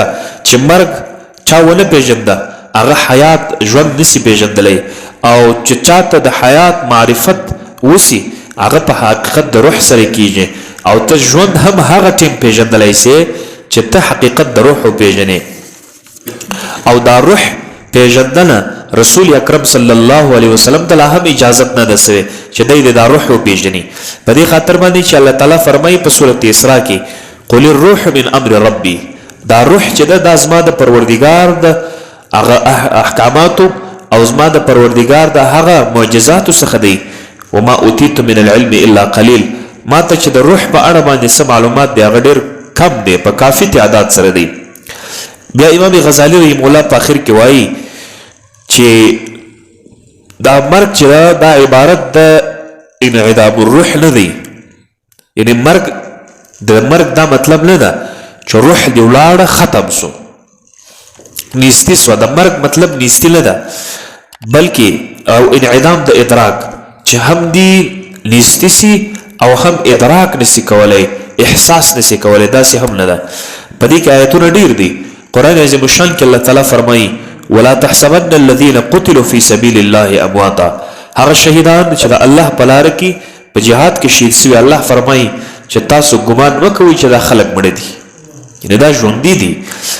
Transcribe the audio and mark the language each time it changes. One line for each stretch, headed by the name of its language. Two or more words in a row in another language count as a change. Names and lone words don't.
Pashto: چې مرګ چا ونه پیژنده هغه حیات ژوند نسي پیژندلی او چې چاته د حیات معرفت وسي هغه په حقیقت د روح سره کیږي او ته ژوند هم هغه ټیم پیژندلی سي چې ته حقیقت د روح پیژنې او دا روح پیژندنه رسول اکرم
Arabic: صلی الله علیه وسلم
Pashto: ته لا هم اجازت نه ده سوې چې دی دا روح وپیژني په دې خاطر باندې چې الله تعالی فرمایي په سورت اسراء کې
Arabic: قل الروح من امر ربي
Pashto: دا روح چې ده دا زما د پروردګار د هغه احکاماتو او زما د پروردګار د هغه معجزاتو څخه دی
Arabic: وما اوتیت من العلم الا قلیل
Pashto: ما ته چې د روح په اړه باندې څه معلومات دی هغه ډېر کم دی په کافي تعداد سره دی بیا امام غزالی
Arabic: رحمه الله
Pashto: په آخر کې وایي چې دا مرګ چې دا عبارت د
Arabic: انعدام الروح
Pashto: نه دی یعنی مرګ د مرګ دا مطلب نه ده چې روح دی ولاړه ختم سو نیستی سو د مرګ مطلب نیستی نه ده بلکې او انعدام د ادراک چې هم دی نږدې سي او هم ادراک نسی کولای، احساس نسی کولای، داسې هم نه ده. په دې کې آیتونه ډیر دي. قرآن عظیم الشان کې الله تعالی فرمایي
Arabic: ولا تحسبن الذين قتلوا في سبيل الله امواتا.
Pashto: هغه شهیدان چې د الله په لار کې په جهاد کې شهید سوي، الله فرمایي چې تاسو ګمان مه کوئ چې دا خلک مړه دي، یعنې دا ژوندي دي.